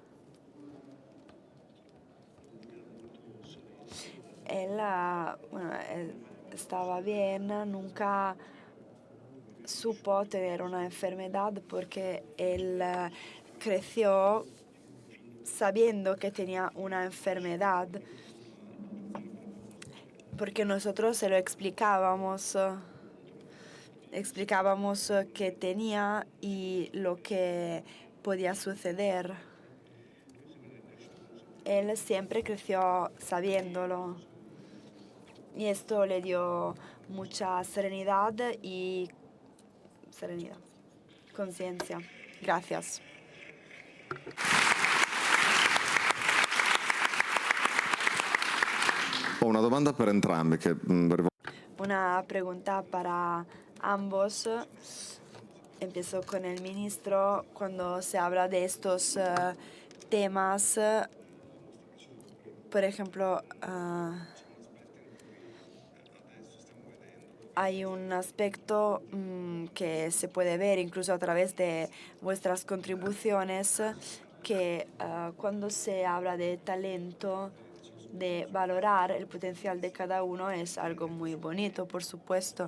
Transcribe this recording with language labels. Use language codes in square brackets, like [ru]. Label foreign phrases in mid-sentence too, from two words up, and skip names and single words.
[es] Él, él estaba bien, nunca supo tener una enfermedad porque él creció sabiendo que tenía una enfermedad, porque nosotros se lo explicábamos qué tenía y lo que podía suceder. Él siempre creció sabiéndolo y esto le dio mucha serenidad conciencia. Gracias. [it] Ho una domanda per entrambi che [es] Una pregunta para ambos. Empiezo con el ministro. Cuando se habla de estos temas, por ejemplo, hay un aspecto que se puede ver incluso a través de vuestras contribuciones, que cuando se habla de talento, de valorar el potencial de cada uno, es algo muy bonito, por supuesto.